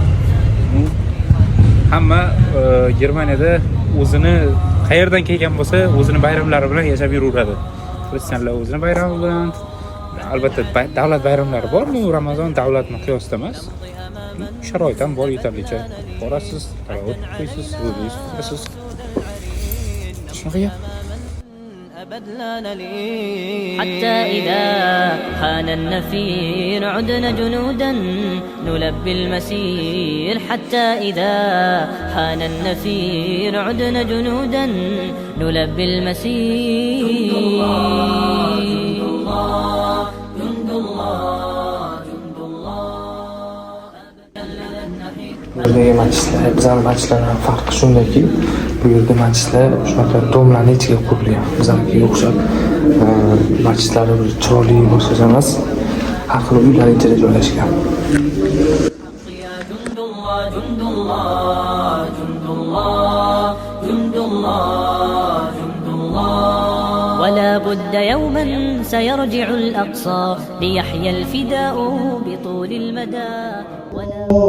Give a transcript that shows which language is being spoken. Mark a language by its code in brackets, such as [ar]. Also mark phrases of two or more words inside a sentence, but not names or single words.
[uz] Hamma Germaniyada o'zini qayerdan kelgan bo'lsa, o'zini bayramlari bilan yashab yuraveradi. Xristianlar o'zini bayrami bilan, albatta davlat bayramlari bor, bu Ramazon davlatni qiyosida emas. Sharoit ham bor yetarlicha. Borasiz, tarovih o'qiysiz, ro'za tutasiz. Shunaqa gap. [ar] أبد لا نلين حتى إذا حان النفير عدنا جنودا نلبي المسير حتى إذا حان النفير عدنا جنودا نلبي المسير جند الله جند الله جند الله جند الله [uz] Buradagi masjidlar, bizning masjidlardan farqi shundaki, bu yerda masjidlar shunaqa domlarning ichiga qurilgan. Biznikiga o'xshab masjidlari bir chiroyli boshqacha emas, har xil uylar ichida joylashgan. [ar] ولا بد يوما سيرجع الأقصى ليحيى الفداء بطول المدى ولا